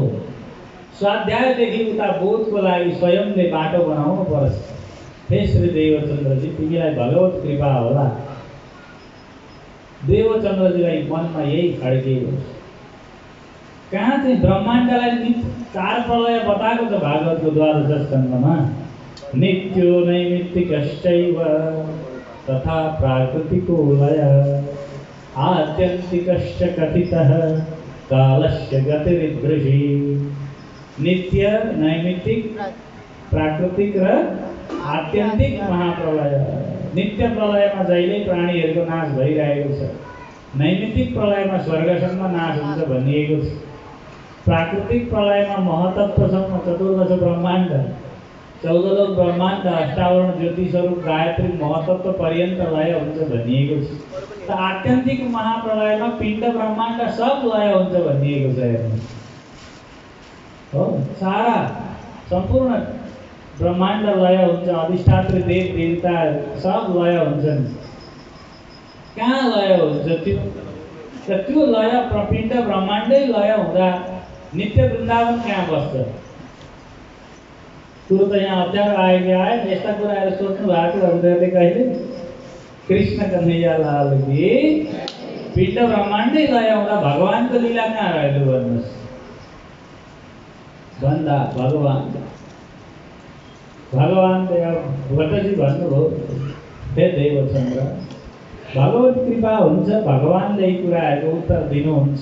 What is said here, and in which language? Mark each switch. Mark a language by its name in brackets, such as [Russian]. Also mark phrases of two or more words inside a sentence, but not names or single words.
[Nepali] स्वाध्यायदेखि उता बोधको लागि स्वयंले बाटो बनाउनु पर्छ। हे श्री देवचन्द्रजी, तिमीलाई भगवत कृपा होला। देवचन्द्रजीलाई मनमा यही खड्कियो। कहाँ चाहिँ ब्रह्माण्डलाई 4 प्रलय बताएको छ भागवतको 12 स्कन्धमा। [Sanskrit] नित्यो नैमित्तिकश्चैव तथा प्राकृतिको लय, आत्यन्तिकश्च कथितः कालस्य गतिरिदृशी। [Nepali] नित्य, नैमित्तिक, प्राकृतिक र आत्यन्तिक महाप्रलय। नित्य प्रलयमा जहिले प्राणीहरूको नाश भइरहेको छ। नैमित्तिक प्रलयमा स्वर्गसम्म नाश हुन्छ भनिएको छ। प्राकृतिक प्रलयमा महतत्वसम्म 14 ब्रह्माण्ड, 14 लोक ब्रह्माण्ड, 58 ज्योतिषहरू, गायत्री महतत्व पर्यन्त लय हुन्छ भनिएको छ। त आत्यन्तिक महाप्रलयमा पिण्ड ब्रह्माण्ड सब लय हुन्छ भनिएको छ। हेर्नु हो, सारा सम्पूर्ण ब्रह्माण्ड लय हुन्छ। अधिष्ठात्री देव देवता सब लय हुन्छन्। कहाँ लय हुन्छ त्यो? त त्यो लय पिण्ड ब्रह्माण्डै लय हुँदा नित्य वृन्दावन कहाँ बस्छ? कुरो त यहाँ अप्ठ्यारो आयो कि आएन? यस्ता कुराहरू सोच्नु भएको थियो हजुरहरूले कहिले? [Hindi] कृष्ण कन्हैया लाल की। [Nepali] पिण्ड ब्रह्माण्डै लय हुँदा भगवानको लीला कहाँ रहेको भन्नुहोस्? भन्दा भगवानले भट्टजी भन्नुभयो, हे देवचन्द्र, भगवत कृपा हुन्छ, भगवानले यी कुराहरूको उत्तर दिनुहुन्छ।